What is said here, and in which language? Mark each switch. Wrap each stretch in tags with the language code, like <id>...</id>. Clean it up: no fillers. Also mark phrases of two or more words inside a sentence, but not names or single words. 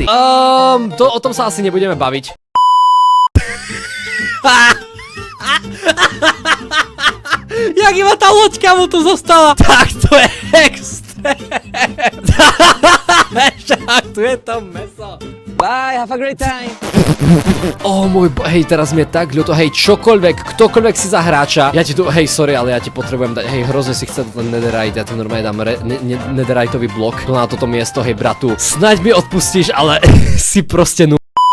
<sk>O tom sa asi nebudeme baviť. Jak iba tá loďka mu tu zostala. Tak to je extrém. Však tu je to meso.</sk> <en>Bye, have a great time.</en> <sk>Oh môj hej, teraz mi je tak ľúto, hej, ktokoľvek si za hráča, ja ti tu, hej, sorry, ale ja ti potrebujem dať, hej, hrozne si chce ten netherite, ja ti normálne dám netheriteový blok tu na toto miesto, hej, bratu, snaď mi odpustíš, ale si proste</sk>